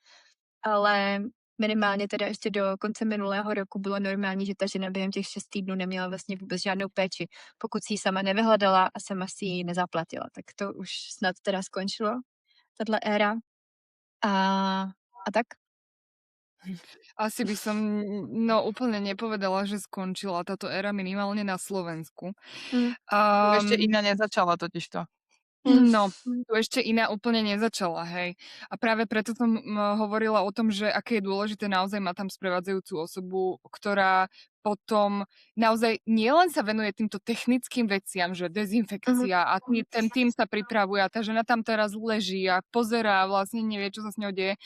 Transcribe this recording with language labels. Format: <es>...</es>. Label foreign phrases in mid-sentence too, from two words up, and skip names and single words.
<cs>Ale minimálně teda ještě do konce minulého roku bylo normální, že ta žena během těch 6 týdnů neměla vlastně vůbec žádnou péči, pokud si ji sama nevyhledala a sama si ji nezaplatila. Tak to už snad teda skončilo, tato éra. A tak.</cs> <sk>Asi by som úplne nepovedala, že skončila táto éra minimálne na Slovensku. Ešte iná nezačala totižto. No, tu ešte iná úplne nezačala, hej. A práve preto som hovorila o tom, že aké je dôležité naozaj mať tam sprevádzajúcu osobu, ktorá potom naozaj nielen sa venuje týmto technickým veciam, že dezinfekcia a ten tým sa pripravuje a tá žena tam teraz leží a pozerá a vlastne nevie, čo sa s ňou deje.</sk>